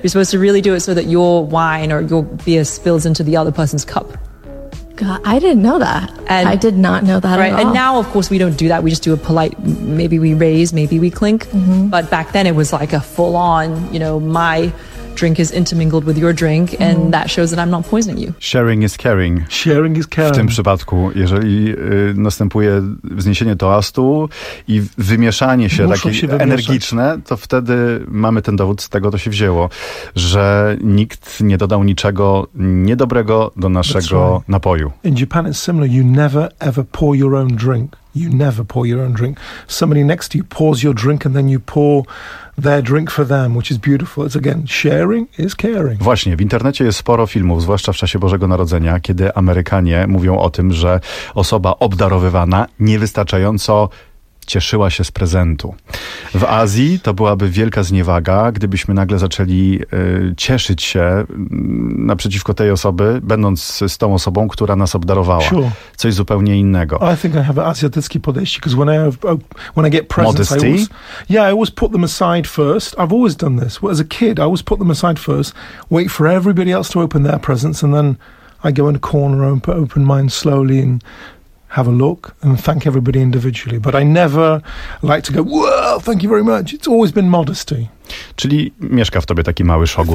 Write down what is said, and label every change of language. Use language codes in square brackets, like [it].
[en] You're supposed to really do it so that your wine or your beer spills into the other person's cup. God, I didn't know that. And, I did not know that at all. And now, of course, we don't do that. We just do a polite, maybe we raise, maybe we clink. Mm-hmm. But back then it was like a full on, you know, my drink is intermingled with your drink and that shows that I'm not poisoning you. Sharing is caring. Sharing is caring. [pl] W tym przypadku, jeżeli następuje wzniesienie toastu i wymieszanie się takie energiczne, to wtedy mamy ten dowód, z tego to się wzięło, że nikt nie dodał niczego niedobrego do naszego napoju. [en] In Japan it's similar. You never ever pour your own drink. You never pour your own drink. Somebody next to you pours your drink and then you pour their drink for them, which is beautiful. It's again, sharing is caring. [pl] Właśnie, w internecie jest sporo filmów, zwłaszcza w czasie Bożego Narodzenia, kiedy Amerykanie mówią o tym, że osoba obdarowywana niewystarczająco cieszyła się z prezentu. W Azji to byłaby wielka zniewaga, gdybyśmy nagle zaczęli cieszyć się naprzeciwko tej osoby, będąc z tą osobą, która nas obdarowała. [en] Sure. [pl] Coś zupełnie innego. [en] I think I have an [pl] azjatyckie podejście, [en] because when I get presents, modesty? I always put them aside first. I've always done this. As a kid, I always put them aside first, wait for everybody else to open their presents, and then I go in a corner and open mine slowly and have a look and thank everybody individually. But I never like to go, wow, thank you very much. It's always been modesty. [pl] Czyli mieszka w tobie taki mały szogun.